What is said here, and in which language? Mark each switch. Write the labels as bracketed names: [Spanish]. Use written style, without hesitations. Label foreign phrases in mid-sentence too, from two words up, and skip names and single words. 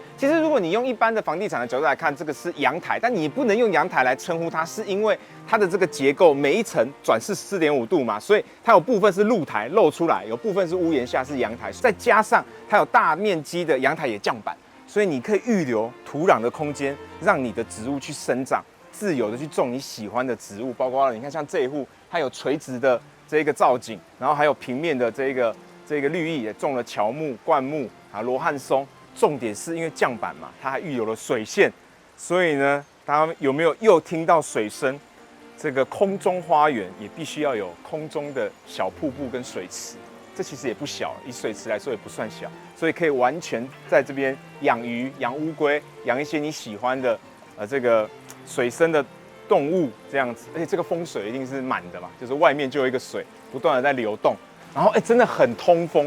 [Chinese] 其實如果你用一般的房地產的角度來看，這個是陽台，但你不能用陽台來稱呼它，是因為它的這個結構每一層轉是4.5度嘛，所以它有部分是露台露出來，有部分是屋檐下是陽台，再加上它有大面積的陽台也降板，所以你可以預留土壤的空間，讓你的植物去生長，自由的去種你喜歡的植物，包括了你看像這一戶，它有垂直的這個造景，然後還有平面的這個綠意，也種了喬木、灌木啊、羅漢松。重點是因為降板嘛，它還預留了水線，所以呢，大家有沒有又聽到水聲？這個空中花園也必須要有空中的小瀑布跟水池，這其實也不小，以水池來說也不算小，所以可以完全在這邊養魚、養烏龜、養一些你喜歡的這個水生的動物這樣子，而且這個風水一定是滿的嘛，就是外面就有一個水不斷的在流動，然後真的很通風。